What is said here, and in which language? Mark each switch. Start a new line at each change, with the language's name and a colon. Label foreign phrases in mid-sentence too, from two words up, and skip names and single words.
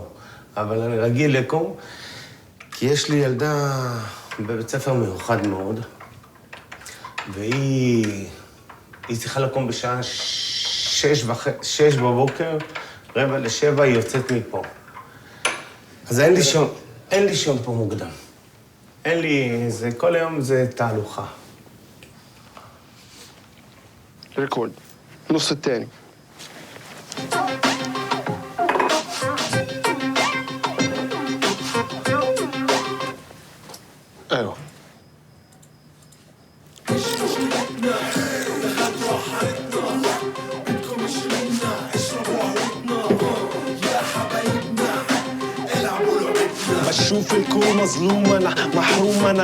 Hebrew: אבל אני רגיל לקום, כי יש לי ילדה בבית ספר מיוחד מאוד, והיא צריכה לקום בשעה 6 בבוקר, 6:45 היא יוצאת מפה. אז אין לי שום פה מוקדם. אין לי, כל היום זה תהלוכה.
Arabic: ريكورد النص الثاني ايوه بشوف الكون مظلوم انا محروم انا